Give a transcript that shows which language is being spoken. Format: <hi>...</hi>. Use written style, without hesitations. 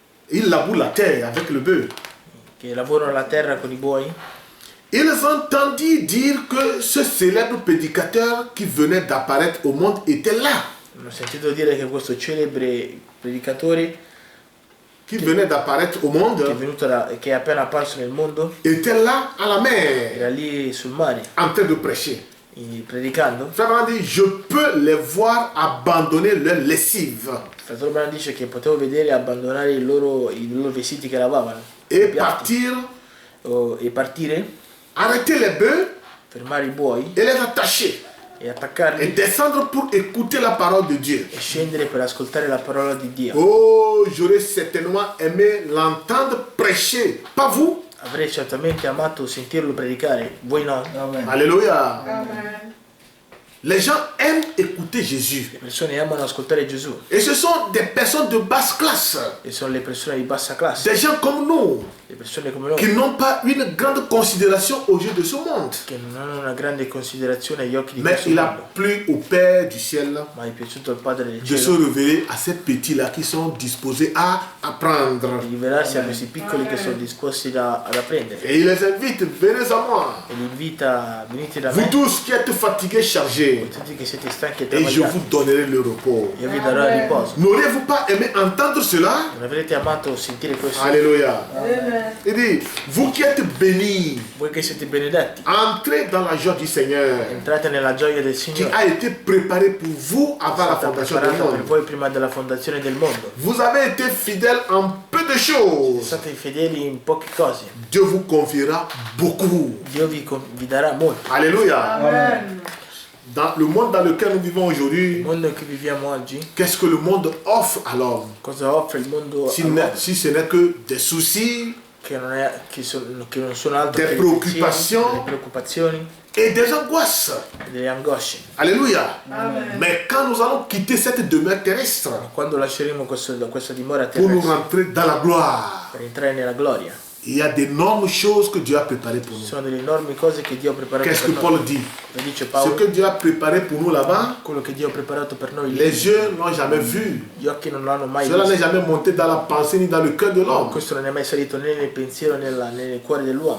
<fr>Ils labourent la terre avec le bœuf.</fr> <it>che lavorano la terra con i buoi.</it> <fr>Ils entendirent dire que ce célèbre prédicateur qui venait d'apparaître au monde était là.</fr> <it>Hanno sentito dire che questo celebre predicatore</it> <fr>Qui venait d'apparaître au monde</fr> <it>che è appena apparso nel mondo</it> <fr>était là à la mer</fr> <it>era lì sul mare</it> <fr>en train de prêcher.</fr> <it>predicando.</it> <fr>Frère Branham dit, je peux les voir abandonner leur lessive</fr> <it>Fratello Branham dice che potevo vedere abbandonare i loro vestiti che lavavano</it> <fr>et</fr> <it>i piatti,</it> <fr>partir,</fr> <it>e partire,</it> <fr>arrêter les bœufs</fr> <it>fermare i buoi</it> <fr>et les attacher</fr> <it>e</it> <fr>et</fr> <it>attaccarli</it> <fr>descendre pour écouter la parole de Dieu.</fr> <it>e scendere per ascoltare la parola di Dio.</it> <fr>Oh, j'aurais certainement aimé l'entendre prêcher, pas vous?</fr> <it>Avrei certamente amato sentirlo predicare, voi no?</it> <fr>Alléluia.</fr> <it>Amen.</it> <fr>Les gens aiment écouter Jésus.</fr> <it>Le persone amano ascoltare Gesù</it> <fr>Et ce sont des personnes de basse classe,</fr> <it>e sono le persone di bassa classe,</it> <fr>des gens comme nous,</fr> <it>le persone come noi</it> <fr>qui n'ont pas une grande considération aux yeux de ce monde.</fr> <it>che non hanno una grande considerazione agli occhi di</it> <fr>Mais</fr> <it>questo</it> <fr>il</fr> <it>mondo.</it> <fr>a plu au Père du ciel</fr> <it>Ma è piaciuto al Padre del</it> <fr>de se</fr> <it>cielo</it> <fr>révéler à ces petits-là qui sont disposés à apprendre.</fr> <it>di rivelarsi a questi piccoli che sono disposti ad apprendere,</it> <fr>Et il les invite, venez à moi.</fr> <it>e li invita, venite da</it> <fr>Vous</fr> <it>me,</it> <fr>tous qui êtes fatigués, chargés,</fr> <it>tutti che siete stanchi e</it> <fr>et je</fr> <it>travagliati,</it> <fr>vous donnerai le repos.</fr> <it>io vi darò il riposo.</it> <fr>N'auriez-vous pas aimé entendre cela?</fr> <it>Non avrete amato sentire questo?</it> <fr>Alléluia.</fr> <it>Amen.</it> <fr>Il dit, vous qui êtes bénis,</fr> <it>Voi che siete benedetti,</it> <fr>entrez dans la joie du Seigneur</fr> <it>entrate nella gioia del</it> <fr>qui</fr> <it>Signore,</it> <fr>a été préparée pour vous avant la</fr> <it>stata</it> <fr>fondation du</fr> <it>preparata per</it> <fr>monde.</fr> <it>voi prima della fondazione del mondo.</it> <fr>Vous avez été fidèles en peu de choses.</fr> <it>State fedeli in poche cose,</it> <fr>Dieu vous confiera beaucoup.</fr> <it>Dio vi darà molto.</it> <fr>Alléluia.</fr> <it>Amen.</it> <fr>Dans le monde dans lequel nous vivons</fr> <it>Il</it> <fr>aujourd'hui,</fr> <it>mondo che viviamo oggi,</it> <fr>qu'est-ce que le monde offre à l'homme?</fr> <it>cosa offre il mondo</it> <fr>Si,</fr> <it>all'uomo?</it> <fr>si ce n'est que des soucis</fr> <it>Che non sono altro</it> <fr>Des</fr> <it>che</it> <fr>preoccupations.</fr> <it>delle preoccupazioni</it> <fr>et des angoisses.</fr> <it>e delle angosce.</it> <fr>Alléluia.</fr> <it>Amen.</it> <fr>Mais quand nous allons quitter cette demeure terrestre</fr> <it>Quando lasceremo questa dimora</it> <fr>pour nous</fr> <it>terrestre</it> <fr>rentrer dans la gloire,</fr> <it>per entrare nella gloria,</it> <fr>il y a d'énormes choses que Dieu a préparées pour</fr> <it>ci</it> <fr>nous.</fr> <it>sono delle enormi cose che Dio ha preparato</it> <fr>Qu'est-ce</fr> <it>per</it> <fr>que</fr> <it>noi.</it> <fr>Paul dit?</fr> <it>Lo dice</it> <fr>Ce</fr> <it>Paolo,</it> <fr>que Dieu a préparé pour nous là-bas,</fr> <it>quello che Dio ha preparato per noi lì,</it> <fr>les yeux n'ont jamais vu.</fr> <it>gli occhi non l'hanno mai</it> <fr>Cela n'est</fr> <it>visto.</it> <fr>jamais monté dans la pensée ni dans le cœur de l'homme.</fr> <it>Questo non è mai salito né nel pensiero né nel cuore dell'uomo.</it>